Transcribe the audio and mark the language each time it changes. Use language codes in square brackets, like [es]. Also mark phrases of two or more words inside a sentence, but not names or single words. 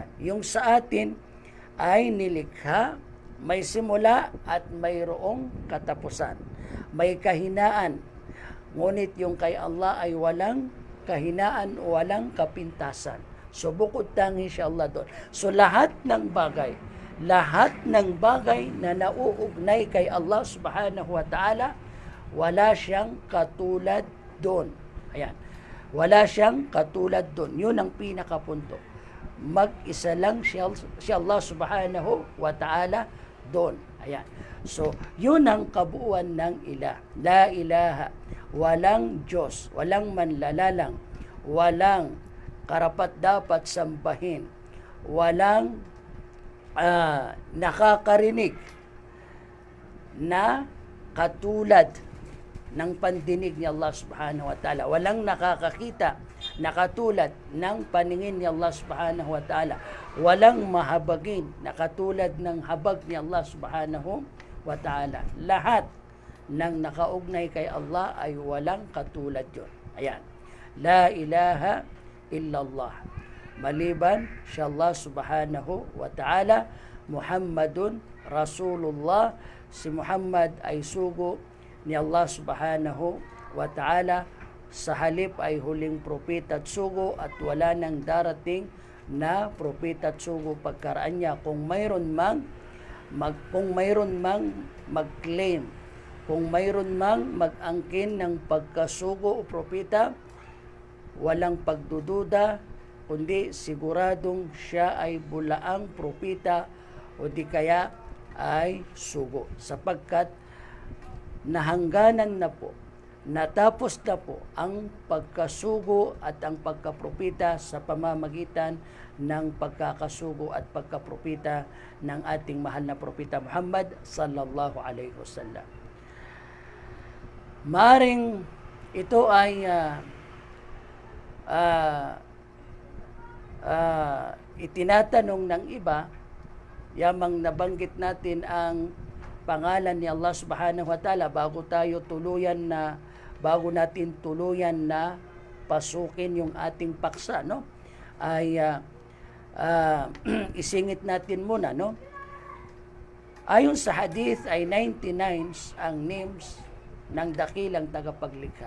[tl] Yung sa atin ay nilikha, may simula at mayroong katapusan. May kahinaan. Ngunit yung kay Allah ay walang kahinaan o walang kapintasan. So bukod tangi siya Allah doon. So lahat ng bagay na nauugnay kay Allah [ar] سبحانه وتعالى, [tl] wala siyang katulad doon. Ayan. Wala siyang katulad doon. Yun ang pinakapunto. Mag-isa lang siya Allah [ar] سبحانه وتعالى [tl] doon. Ayan. So, yun ang kabuuan ng ilah. [ar] لا إله. [tl] Walang Diyos. Walang manlalalang. Walang karapat-dapat sambahin. Walang nakakarinig na katulad ng pandinig ni Allah [ar] سبحانه وتعالى. [tl] Walang nakakakita na katulad ng paningin ni Allah [ar] سبحانه وتعالى. [tl] Walang mahabagin na katulad ng habag ni Allah [ar] سبحانه وتعالى. [tl] Lahat ng nakaugnay kay Allah ay walang katulad yun. Ayan. [ar] لا إله إلا الله. [tl] Maliban siya Allah [ar] سبحانه وتعالى, محمد رسول الله. [tl] Si Muhammad ay sugo ni Allah [ar] سبحانه وتعالى, [tl] sa halip ay huling propeta at sugo at wala nang darating na propeta at sugo pagkaraan niya. Kung mayroon mang mag-claim, kung mayroon mang mag-angkin ng pagkasugo o propeta, walang pagdududa, kundi siguradong siya ay bulaang propeta o di kaya ay sugo, sapagkat nahangganan na po, natapos na po ang pagkasugo at ang pagkapropita sa pamamagitan ng pagkakasugo at pagkapropita ng ating mahal na propeta Muhammad [ar] صلى الله عليه وسلم. [tl] Maring ito ay itinatanong ng iba, yamang nabanggit natin ang pangalan ni Allah [ar] سبحانه وتعالى [tl] bago natin tuluyan na pasukin yung ating paksa, no? Ay isingit natin muna, no? Ayon sa hadith ay 99 ang names ng dakilang tagapaglikha.